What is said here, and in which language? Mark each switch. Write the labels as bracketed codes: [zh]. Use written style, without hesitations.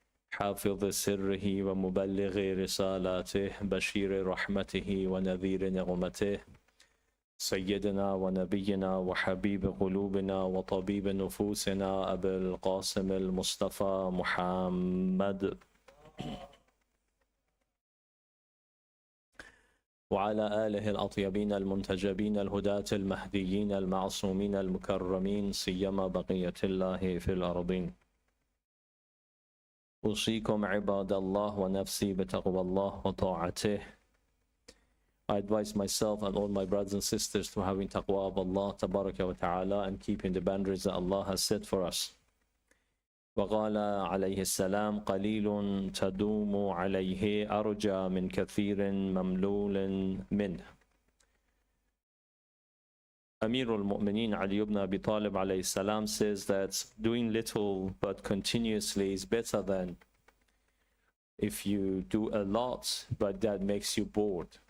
[ar] حافظ سره ومبلغ رسالاته بشير رحمته ونذير نعمته سيدنا ونبينا وحبيب قلوبنا وطبيب نفوسنا أبي القاسم المصطفى محمد وعلى آله الأطيبين المنتجبين الهداة المهديين المعصومين المكرمين سيما بقية الله في الأرضين. أوصيكم عباد الله ونفسي بتقوى الله وطاعته. [en] I advise myself and all my brothers and sisters to having taqwa of Allah tabaraka wa ta'ala and keeping the boundaries that Allah has set for us. [ar] وقال عليه السلام قليل تدوم عليه أرجى من كثير مملول منه. [en] Amir al-Mu'mineen Ali ibn Abi Talib alayhi salam says that doing little but continuously is better than if you do a lot but that makes you bored.